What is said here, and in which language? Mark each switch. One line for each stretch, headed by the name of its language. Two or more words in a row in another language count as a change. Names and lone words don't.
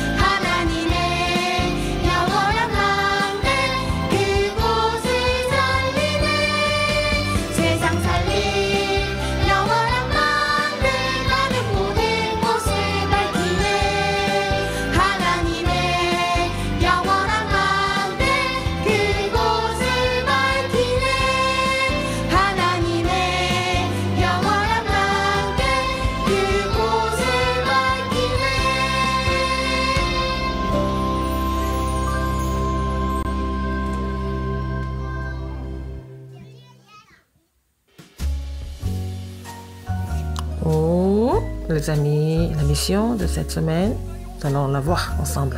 Korean: 하나님의 영원한 망대 그곳을 살리네 세상 살릴 영원한 망대 가는 모든 곳을 밝히네 하나님의 영원한 망대 그곳을 밝히네 하나님의 영원한 망대 그곳을 밝히네
French: Oh, les amis, la mission de cette semaine, nous allons la voir ensemble.